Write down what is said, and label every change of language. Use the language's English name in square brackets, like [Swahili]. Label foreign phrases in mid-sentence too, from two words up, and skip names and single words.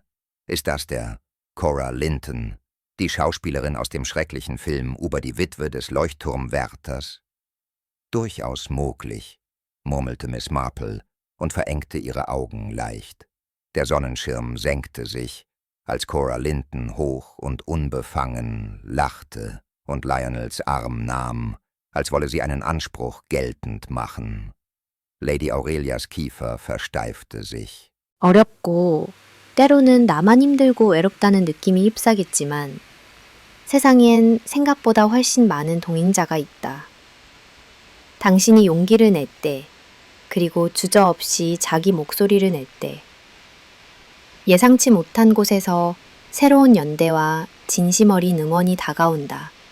[German] »Ist das der Cora Linton, die Schauspielerin aus dem schrecklichen Film über die Witwe des Leuchtturmwärters?« »Durchaus moglich«, murmelte Miss Marple und verengte ihre Augen leicht. Der Sonnenschirm senkte sich, als Cora Linton hoch und unbefangen lachte und Lionels Arm nahm, als wolle sie einen Anspruch geltend machen. Lady Aurelias Kiefer versteifte sich. [Korean] 어렵고 때로는 나만 힘들고 외롭다는 느낌이 휩싸겠지만 세상엔 생각보다 훨씬 많은 동행자가 있다. 당신이 용기를 낼 때, 그리고 주저없이 자기 목소리를 낼 때, 예상치 못한 곳에서 새로운 연대와 진심 어린 응원이 다가온다.